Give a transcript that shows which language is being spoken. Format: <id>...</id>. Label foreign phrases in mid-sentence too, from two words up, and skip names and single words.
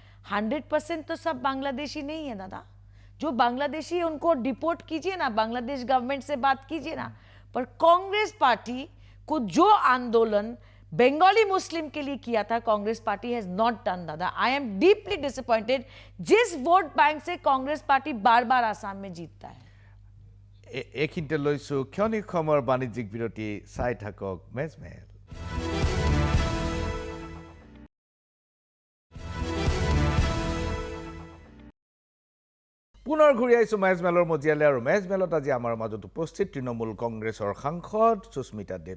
<hi>100% तो सब बांग्लादेशी नहीं है दादा। जो बांग्लादेशी है उनको डिपोर्ट कीजिए ना, बांग्लादेश गवर्नमेंट से बात कीजिए ना। पर कांग्रेस पार्टी को जो आंदोलन बंगाली मुस्लिम के लिए किया था, कांग्रेस पार्टी</hi> <en>has not done</en> <hi>दादा।</hi> <en>I am deeply disappointed.</en> <hi>जिस</hi> <en>vote bank</en> <hi>से कांग्रेस पार्टी बार बार आसाम में जीतता है।</hi> <as>এইখিনিতে লৈছো ক্ষণিক সময়ৰ বাণিজ্যিক বিৰতি। চাই থাকক মেজমেল। পুনৰ ঘূৰি আহিছোঁ মেজমেলৰ মজিয়ালৈ। আৰু মেজমেলত আজি আমাৰ মাজত উপস্থিত তৃণমূল কংগ্ৰেছৰ সাংসদ সুস্মিতা দেৱ।</as>